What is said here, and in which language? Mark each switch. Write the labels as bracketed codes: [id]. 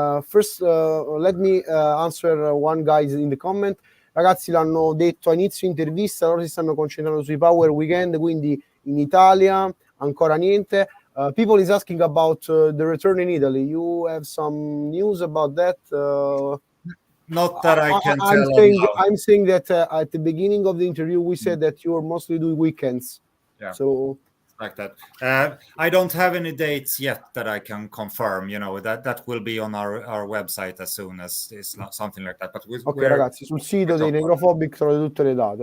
[en] First, let me answer one guy in the comment. [it] Ragazzi, l'hanno detto a inizio intervista, loro si stanno concentrando sui Power Weekend, quindi in Italia ancora niente. [en] People is asking about the return in Italy. You have some news about that? Not that I can tell. I'm saying that at the beginning of the interview, we said that you're mostly doing weekends. Yeah. So like that. I don't have any dates yet that I can confirm. That will be on our website as soon as it's not something like that. But [it] Ok, ragazzi, sul sito dei Necrophobic trovate tutte le date.